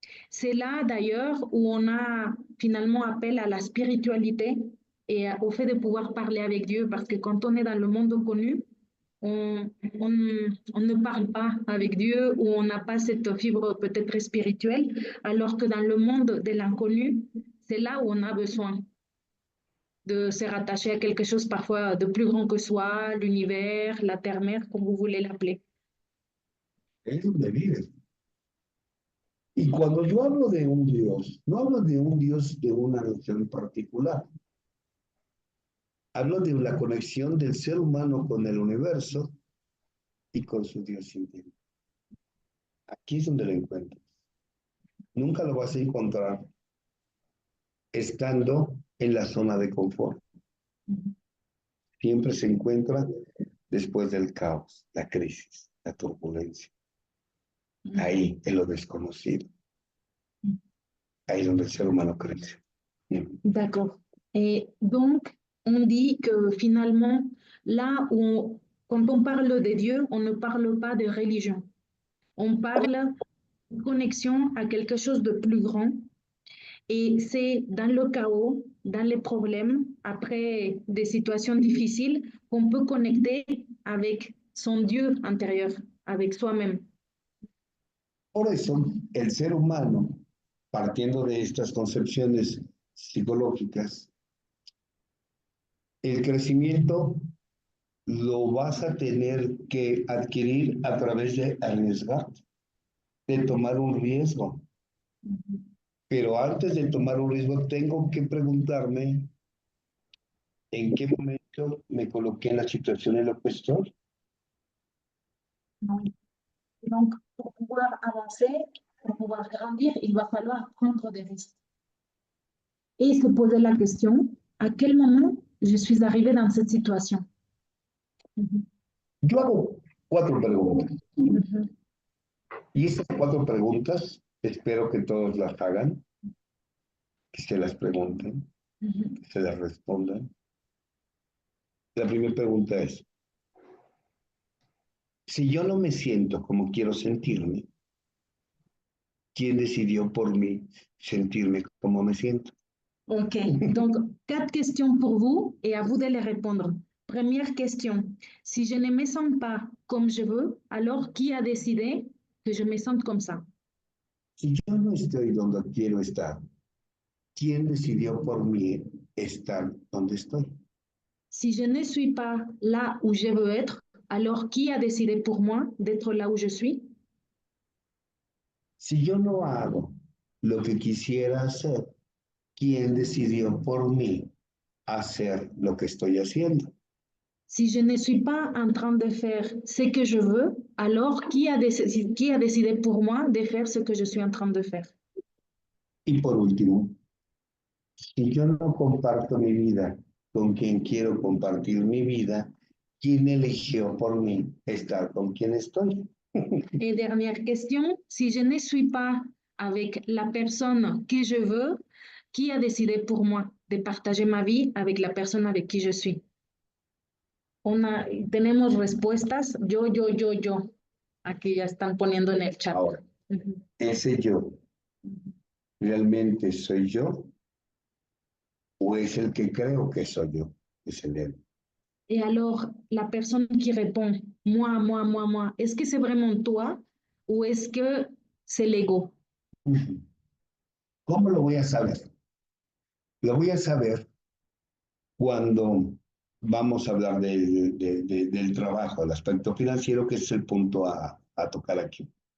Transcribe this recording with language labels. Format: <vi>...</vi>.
<fr>C'est là d'ailleurs où on a finalement appel à la spiritualité et au fait de pouvoir parler avec Dieu, parce que quand on est dans le monde connu, on ne parle pas avec Dieu ou on n'a pas cette fibre peut-être spirituelle, alors que dans le monde de l'inconnu, c'est là où on a besoin de se rattacher à quelque chose parfois de plus grand que soi, l'univers, la terre-mère, comme vous voulez l'appeler.</fr> <es>Es donde vives. Y cuando yo hablo de un Dios, no hablo de un Dios de una religión particular. Hablo de la conexión del ser humano con el universo y con su Dios interno. Aquí es donde lo encuentras. Nunca lo vas a encontrar estando en la zona de confort. Siempre se encuentra después del caos, la crisis, la turbulencia. Ahí, en lo desconocido. Ahí es donde el ser humano crece.</es> <fr>D'accord. Et donc, on dit que finalement, là où, quand on parle de Dieu, on ne parle pas de religion. On parle de connexion à quelque chose de plus grand. Et c'est dans le chaos, dans les problèmes, après des situations difficiles, qu'on peut connecter avec son Dieu intérieur, avec soi-même.</fr> <es>Por eso, el ser humano, partiendo de estas concepciones psicológicas, el crecimiento lo vas a tener que adquirir a través de arriesgar, de tomar un riesgo. Pero antes de tomar un riesgo, tengo que preguntarme en qué momento me coloqué en la situación en la que estoy.</es> <fr>Donc, pour pouvoir avancer, pour pouvoir grandir, il va falloir prendre des risques. Et se poser la question, à quel moment je suis arrivée dans cette situation?</fr> <es>Yo hago 4 preguntas. Y estas 4 preguntas, espero que todos las hagan, que se las pregunten, que se las respondan. La primera pregunta es, si yo no me siento como quiero sentirme, ¿quién decidió por mí sentirme como me siento?</es> <fr>Ok, donc 4 questions pour vous et à vous de les répondre. Première question, si je ne me sens pas comme je veux, alors qui a décidé que je me sente comme ça?</fr> <es>Si yo no estoy donde quiero estar, ¿quién decidió por mí estar donde estoy?</es> <fr>Si je ne suis pas là où je veux être, alors qui a décidé pour moi d'être là où je suis?</fr> <es>Si yo no hago lo que quisiera hacer, ¿quién decidió por mí hacer lo que estoy haciendo?</es> <fr>Si je ne suis pas en train de faire ce que je veux, alors qui a décidé pour moi de faire ce que je suis en train de faire?</fr> <es>Y por último, si yo no comparto mi vida con quien quiero compartir mi vida, ¿quién eligió por mí estar con quien estoy?</es> <fr>Et dernière question, si je ne suis pas avec la personne que je veux, qui a décidé pour moi de partager ma vie avec la personne avec qui je suis?</fr> <es>Tenemos respuestas, yo. Aquí ya están poniendo en el chat. Ahora, ¿ese yo realmente soy yo? ¿O es el que creo que soy yo? Es el él.</es> <fr>Et alors, la personne qui répond, moi, est-ce que c'est vraiment toi ou est-ce que c'est l'ego?</fr> <es>¿Cómo lo voy a saber? Lo voy a saber cuando vamos a hablar del trabajo, el aspecto financiero, que es el punto a tocar aquí.</es>